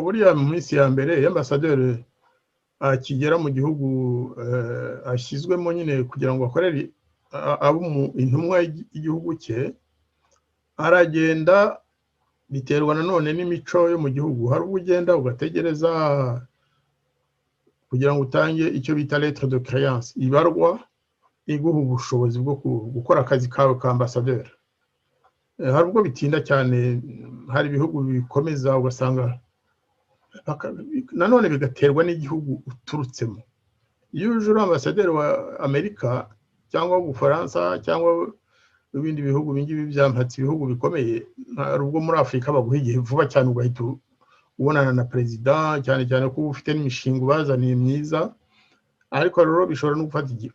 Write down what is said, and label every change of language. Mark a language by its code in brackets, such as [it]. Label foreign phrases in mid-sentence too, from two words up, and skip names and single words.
[rw] Buriya mu minsi ya mbere y'ambasaderi akigera mu gihugu ashyizwemo nyine kugira ngo akorere intumwa y'igihugu cye, aragenda biterwa nanone n'imico yo mu gihugu. Hari ubwo ugenda ugategereza kugira ngo utange icyo bita [fr] lettre de créance, [rw] ibarwa iguha ubushobozi bwo gukora akazi kawe ka ambasaderi. Hari ubwo bitinda cyane, hari ibihugu bikomeza ugasanga nanone bigaterwa n'igihugu uturutsemo. Iyo uje uri ambasaderi wa Amerika cyangwa w'Ubufaransa cyangwa ibindi bihugu bingibi byampatse ibihugu bikomeye, hari ubwo muri Afurika baguha igihe vuba cyane ugahita ubonana na perezida, cyane cyane ko ufite n'imishinga ubazaniye myiza, ariko rero bishobora no gufata igihe.